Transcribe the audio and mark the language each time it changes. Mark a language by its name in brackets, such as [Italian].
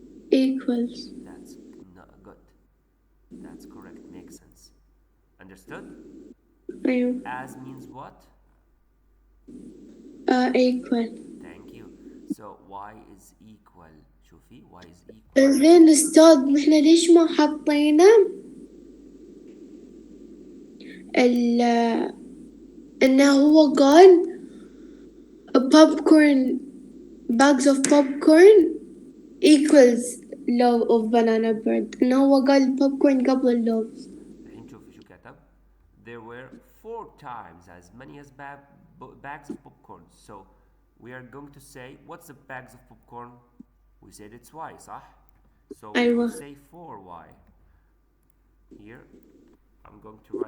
[English] equals. That's not good. That's correct, makes sense. Understood? [Arabic] أيوة. [English] As means what? equal. Thank you. So y is equal. [Arabic] شوفي [English] y is equal. [Arabic] زين استاذ نحن ليش ما حطينا ال انه هو قال [English] popcorn bags of popcorn equals loaf of banana bread [Arabic] انه هو قال popcorn قبل اللوف. الحين شوفي شو كتب. [English] There were four times as many as bags of popcorn. So we are going to say, what's the bags of popcorn? We said it's y, [Arabic] صح? [English] So we will [Arabic] أيوة. [English] say 4y. Here, I'm going to write